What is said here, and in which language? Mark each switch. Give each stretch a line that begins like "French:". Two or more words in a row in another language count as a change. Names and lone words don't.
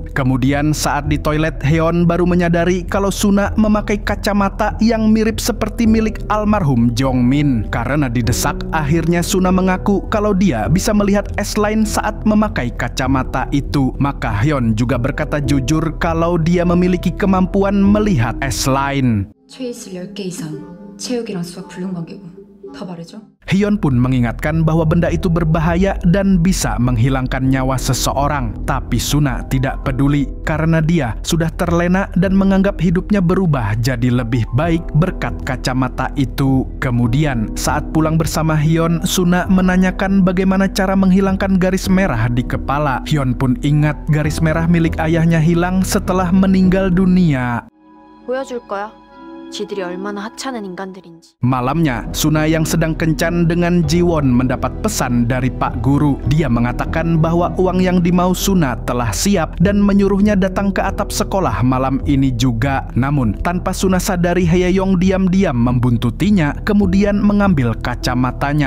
Indonesian: Kemudian saat di toilet, Hyon baru menyadari kalau Suna memakai kacamata yang mirip seperti milik almarhum Jeongmin. Karena didesak, akhirnya Suna mengaku kalau dia bisa melihat S-line saat memakai kacamata itu. Maka Hyon juga berkata jujur kalau dia memiliki kemampuan melihat S-line.
Korean: 최이슬 10개 이상, 체육이랑 수학 불능관계고. 더 말해줘.
Indonesian: Hyon pun mengingatkan bahwa benda itu berbahaya dan bisa menghilangkan nyawa seseorang. Tapi Suna tidak peduli karena dia sudah terlena dan menganggap hidupnya berubah jadi lebih baik berkat kacamata itu. Kemudian saat pulang bersama Hyon, Suna menanyakan bagaimana cara menghilangkan garis merah di kepala. Hyon pun ingat garis merah milik ayahnya hilang setelah meninggal dunia.
Korean: 보여줄 거야. 지들이 얼마나 하찮은 인간들인지.
Indonesian: Malamnya, Suna yang sedang kencan dengan Jiwon mendapat pesan dari Pak Guru. Dia mengatakan bahwa uang yang dimau Suna telah siap dan menyuruhnya datang ke atap sekolah malam ini juga. Namun, tanpa Suna sadari, Hye-yong diam-diam membuntutinya, kemudian mengambil kacamatanya.